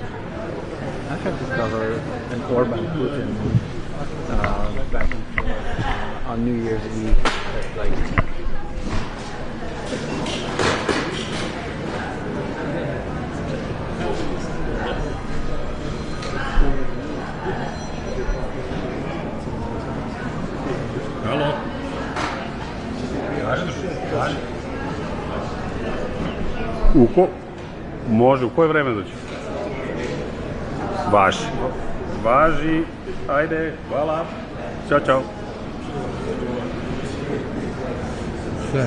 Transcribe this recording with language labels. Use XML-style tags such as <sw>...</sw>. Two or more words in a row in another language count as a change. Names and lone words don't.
<en>I had to cover an Orban Putin back and forth on New Year's Eve at like Hello.</en> <sr>Može, u koje vreme doći? Važi. Važi, ajde, hvala. Ćao, čao. Sve.</sr>